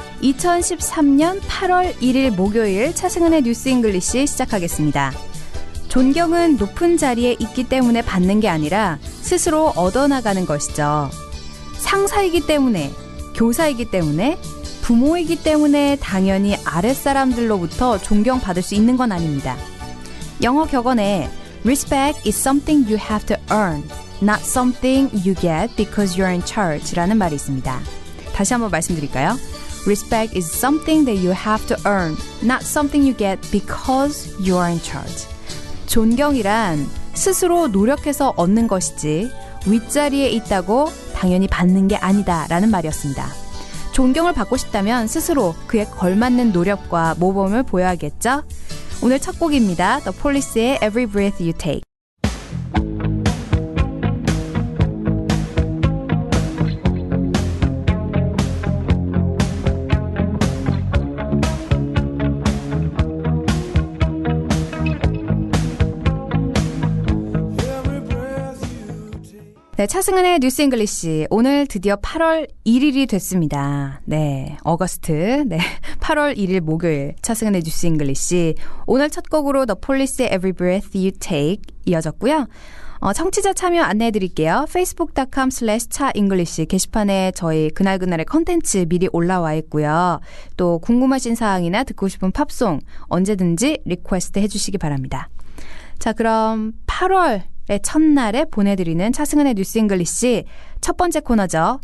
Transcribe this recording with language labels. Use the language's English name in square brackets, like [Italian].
[Korean] 2013년 8월 1일 목요일 차승은의 뉴스 잉글리시 시작하겠습니다. 존경은 높은 자리에 있기 때문에 받는 게 아니라 스스로 얻어나가는 것이죠. 상사이기 때문에, 교사이기 때문에, 부모이기 때문에 당연히 아랫사람들로부터 존경받을 수 있는 건 아닙니다. 영어 격언에 Respect is something you have to earn, not something you get because you're in charge 라는 말이 있습니다. 다시 한번 말씀드릴까요? [English] Respect is something that you have to earn, not something you get because you are in charge. [Korean] 존경이란 스스로 노력해서 얻는 것이지 윗자리에 있다고 당연히 받는 게 아니다 라는 말이었습니다. 존경을 받고 싶다면 스스로 그에 걸맞는 노력과 모범을 보여야겠죠? 오늘 첫 곡입니다. The Police의 Every Breath You Take. 네, 차승은의 뉴스 잉글리시. 오늘 드디어 8월 1일이 됐습니다. 네, 어거스트. 네, 8월 1일 목요일 차승은의 뉴스 잉글리시. 오늘 첫 곡으로 The Police의 Every Breath You Take 이어졌고요. 청취자 참여 안내해드릴게요. facebook.com/차잉글리시 게시판에 저희 그날그날의 컨텐츠 미리 올라와 있고요. 또 궁금하신 사항이나 듣고 싶은 팝송 언제든지 리퀘스트 해주시기 바랍니다. 자, 그럼 8월 첫날에 보내드리는 차승은의 뉴스 잉글리시 첫 번째 코너죠.